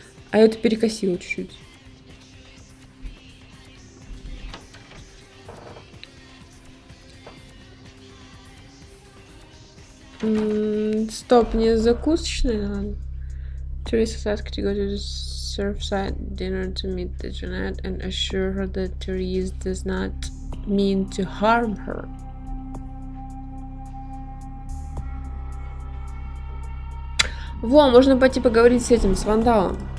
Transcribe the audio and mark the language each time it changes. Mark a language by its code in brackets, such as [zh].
[ru] А я это перекосила чуть-чуть. Стоп, не закусочной надо. [en] Teresa asked to go to the Surfside dinner to meet the Jeanette and assure her that Therese does not mean to harm her. [ru] Во, можно пойти поговорить с этим, с вандалом.